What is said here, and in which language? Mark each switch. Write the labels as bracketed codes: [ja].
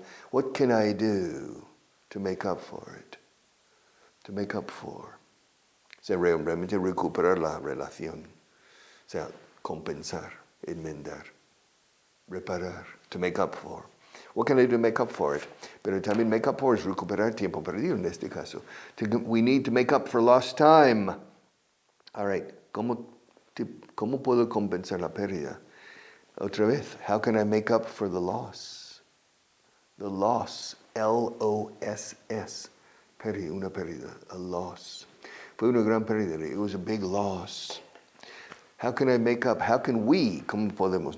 [en] What can I do to make up for it? To make up for. [es] O sea, realmente recuperar la relación. O sea, compensar, enmendar, reparar, [en] to make up for. What can I do to make up for it? [es] Pero también make up for es recuperar tiempo perdido en este caso. [en] We need to make up for lost time. All right, [es] ¿cómo puedo compensar la pérdida? Otra vez, [en] how can I make up for the loss? The loss, L-O-S-S. [es] Una pérdida, [en] a loss. [es] Fue una gran pérdida. [en] It was a big loss. How can I make up? How can we? [es] ¿Cómo podemos?